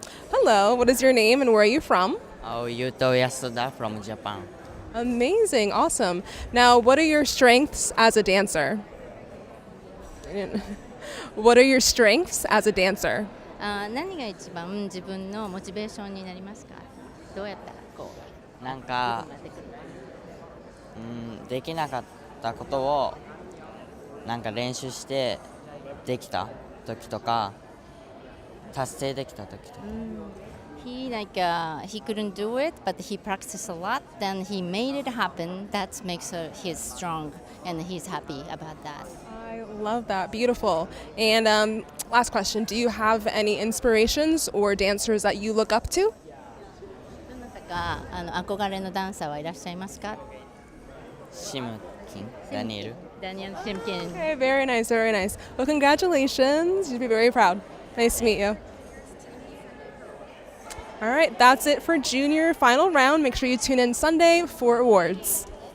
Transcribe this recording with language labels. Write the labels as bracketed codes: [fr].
[en] Hello. What is your name and where are you from? Yuto Yasuda from Japan. Amazing. Awesome. Now, what are your strengths as a dancer? What are your strengths as a dancer? [ja] 何が一番自分のモチベーションになりますか？どうやったらこう。なんか、できなかったことをなんか練習してできた時とか達成できた時とか。 [en] He couldn't do it, but he practiced a lot. Then he made it happen. That makes he's strong, and he's happy about that. I love that. Beautiful. And last question: do you have any inspirations or dancers that you look up to? [ja] 憧れのダンサーはいらっしゃいますか？シムキン、ダニエル。 [en] Daniel Simkin. Okay, very nice, very nice. Well, congratulations. You'd be very proud. Nice to meet you. All right, that's it for junior final round. Make sure you tune in Sunday for awards.